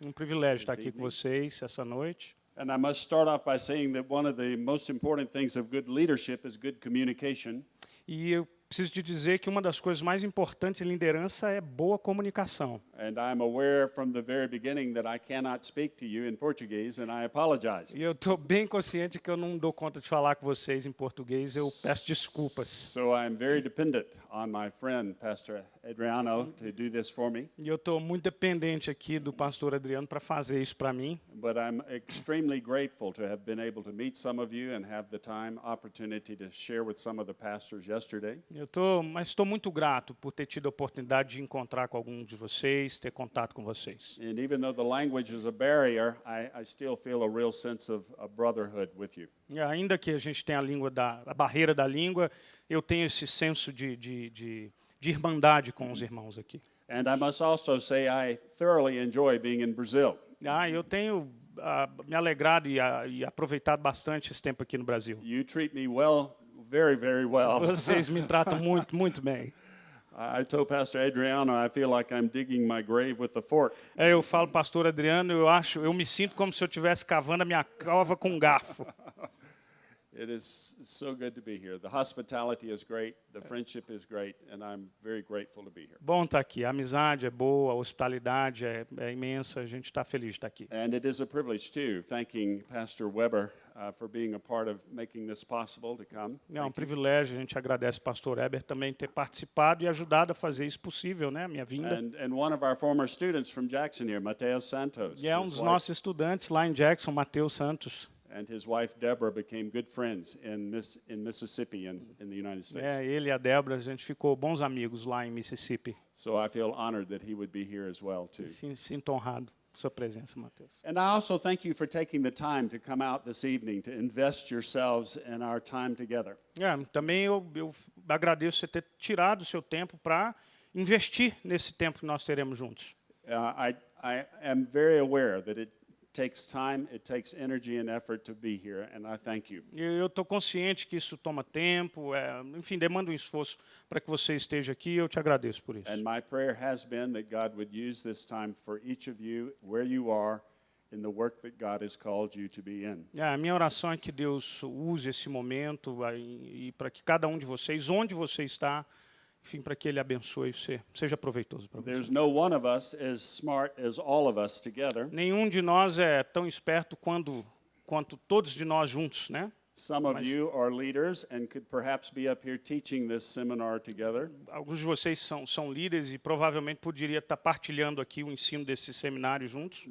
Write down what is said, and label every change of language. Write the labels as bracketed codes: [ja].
[pt] Privilégio estar aqui com vocês essa noite. [en] And I must start off by saying that one of the most important things of good leadership is good communication. [pt] E eu preciso te dizer que uma das coisas mais importantes em liderança é boa comunicação. [en] And I'm aware from the very beginning that I cannot speak to you in Portuguese, and I apologize. [pt] E eu estou bem consciente que eu não dou conta de falar com vocês em português, eu peço desculpas. [en] So I'm very dependent on my friend, Pastor Adriano, to do this for me. [pt] E eu estou muito dependente aqui do pastor Adriano para fazer isso para mim. [en] But I'm extremely grateful to have been able to meet some of you and have the opportunity to share with some of the pastors yesterday. [pt] Mas estou muito grato por ter tido a oportunidade de encontrar com alguns de vocês, ter contato com vocês. [en] And even though the language is a barrier, I still feel a real sense of a brotherhood with you. [pt] E ainda que a gente tenha a barreira da língua, eu tenho esse senso de irmandade com os irmãos aqui. [en] And I must also say I thoroughly enjoy being in Brazil. [pt] Eu tenho me alegrado e aproveitado bastante esse tempo aqui no Brasil. [en] You treat me well, very, very well. [pt] Vocês me tratam muito, muito bem. [en] I told Pastor Adriano I feel like I'm digging my grave with a fork. [pt] Eu falo, pastor Adriano, eu me sinto como se eu estivesse cavando a minha cova com um garfo. [en] It is so good to be here. The hospitality is great, the friendship is great, and I'm very grateful to be here. [pt] Bom estar aqui. A amizade é boa, a hospitalidade é imensa, a gente está feliz de estar aqui. [en] And it is a privilege too, thanking Pastor Weber for being a part of making this possible to come. [pt] É um privilégio, a gente agradece ao pastor Weber também ter participado e ajudado a fazer isso possível, né, a minha vinda. [en] And one of our former students from Jackson here, Mateus Santos. [pt] E é um dos nossos estudantes lá em Jackson, Mateus Santos. [en] And his wife Deborah became good friends in Mississippi in the United States. [pt] Ele e a Débora, a gente ficou bons amigos lá em Mississippi. [en] So I feel honored that he would be here as well too. [pt] Sinto honrado por sua presença, Mateus. [en] And I also thank you for taking the time to come out this evening to invest yourselves in our time together. [pt] Também eu agradeço você ter tirado o seu tempo para investir nesse tempo que nós teremos juntos. [en] I am very aware that takes time, it takes energy and effort to be here, and I thank you. [pt] Eu estou consciente que isso toma tempo, enfim, demanda um esforço para que você esteja aqui, e eu te agradeço por isso. [en] And my prayer has been that God would use this time for each of you, where you are, in the work that God has called you to be in. [pt] A minha oração é que Deus use esse momento e para que cada um de vocês, onde você está, enfim, para que Ele abençoe você, seja proveitoso para você. [en] There's no one of us as smart as all of us together. [pt] Nenhum de nós é tão esperto quanto todos de nós juntos, né? [en] Some of you are leaders and could perhaps be up here teaching this seminar together. [pt] Alguns de vocês são líderes e provavelmente poderia estar partilhando aqui o ensino desse seminário juntos.